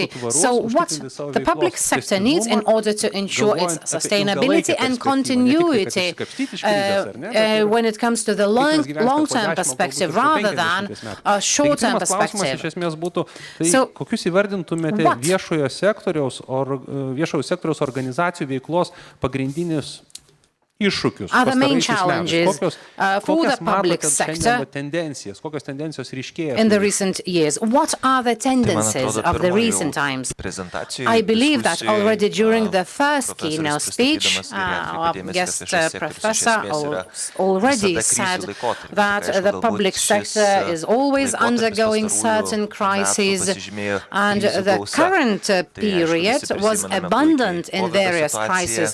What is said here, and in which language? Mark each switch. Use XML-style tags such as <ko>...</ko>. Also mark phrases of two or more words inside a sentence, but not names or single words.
<en>So what the public sector needs in order to ensure its sustainability and continuity when it comes to the long-term perspective rather than a short-term perspective. So what</en> <lt>viešojo sektoriaus organizacijų veiklos pagrindinius iššūkius</lt> <en>are the main challenges for the public sector in the recent years? What are the tendencies of the recent times? I believe that already during the first keynote speech, our guest professor already said that the public sector is always undergoing certain crises, and the current period was abundant in various crises.</en>